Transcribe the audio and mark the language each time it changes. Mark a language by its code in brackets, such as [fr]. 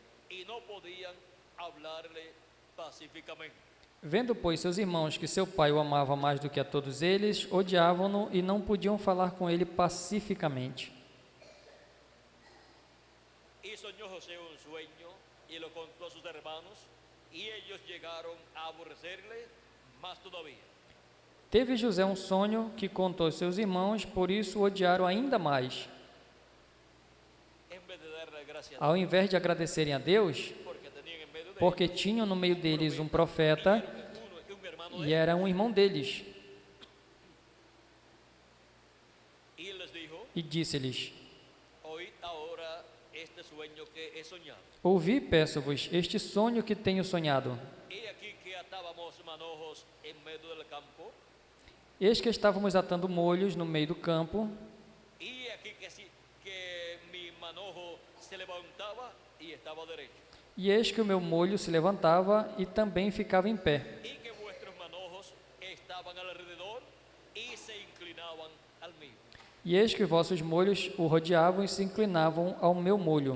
[es] y no podían hablarle pacíficamente. [pt] Vendo, pois, seus irmãos que seu pai o amava mais do que a todos eles, odiavam-no e não podiam falar com ele pacificamente. [es] Y soñó José un sueño y lo contó a sus hermanos, y ellos llegaron a aborrecerle más todavía. [pt] Teve José um sonho que contou aos seus irmãos, por isso o odiaram ainda mais. [es] En vez de darle gracias [pt] Ao invés de agradecerem a Deus, [es] porque tenían en medio de [pt] porque tinham no meio deles um profeta [es] un hermano de [pt] e era um irmão deles, [es] y él les dijo: [pt] e disse-lhes: [es] oíd ahora este sueño que he soñado. [pt] Ouvi, peço-vos, este sonho que tenho sonhado. [es] He aquí que atábamos manojos en medio del campo, [pt] Eis que estávamos atando molhos no meio do campo, [es] y aquí que mi manojo se levantaba y estaba derecho, [pt] e eis que o meu molho se levantava e também ficava em pé, [es] y que vuestros manojos estaban alrededor y se inclinaban al mío. [pt] e eis que vossos molhos o rodeavam e se inclinavam ao meu molho.